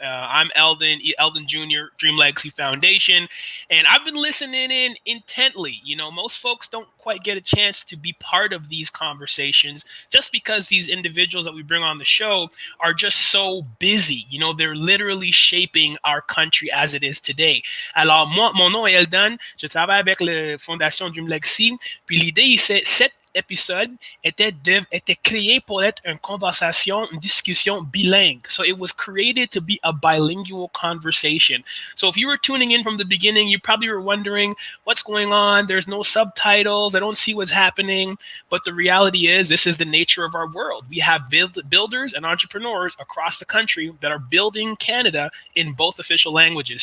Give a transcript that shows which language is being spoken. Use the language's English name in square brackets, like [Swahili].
[English] I'm Eldon Jr., Dream Legacy Foundation, and I've been listening in intently. You know, most folks don't quite get a chance to be part of these conversations just because these individuals that we bring on the show are just so busy. You know, they're literally shaping our country as it is today. [French] Alors, moi, mon nom est Eldon. Je travaille avec la Fondation Dream Legacy. Puis l'idée, c'est cette épisode était créé pour être une discussion bilingue. [English] So it was created to be a bilingual conversation. So if you were tuning in from the beginning, you probably were wondering what's going on. There's no subtitles. I don't see what's happening. But the reality is this is the nature of our world. We have builders and entrepreneurs across the country that are building Canada in both official languages.